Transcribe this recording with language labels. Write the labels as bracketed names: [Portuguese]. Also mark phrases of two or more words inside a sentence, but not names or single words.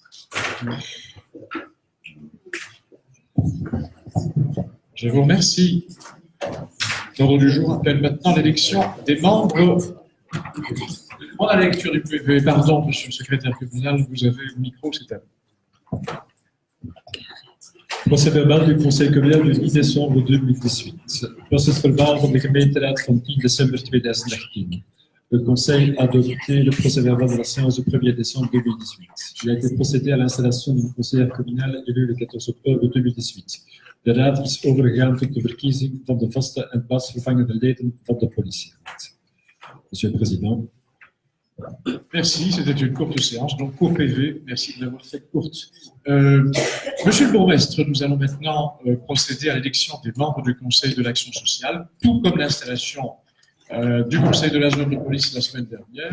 [French] Je vous remercie. L'ordre du jour appelle maintenant l'élection des membres. On a la lecture du PV. Pardon, Monsieur le secrétaire communal, vous avez le micro, c'est à vous. Procès-verbal du Conseil communal du 10 december 2018. [Dutch] Procesverbaal van de gemeenteraad van 10 december 2018. [French] Le Conseil a adopté le procès-verbal de la séance du 1er décembre 2018. Il a été procédé à l'installation d'une conseillère communale élue le 14 octobre 2018. [Dutch] De raad is overgegaan tot de verkiezing van de vaste en plaatsvervangende leden van de politieraad. [French] Monsieur le Président. Merci, c'était une courte séance, donc court PV. Merci de l'avoir fait courte. Monsieur le bourgmestre, nous allons maintenant procéder à l'élection des membres du Conseil de l'action sociale, tout comme l'installation du Conseil de la zone de police la semaine dernière.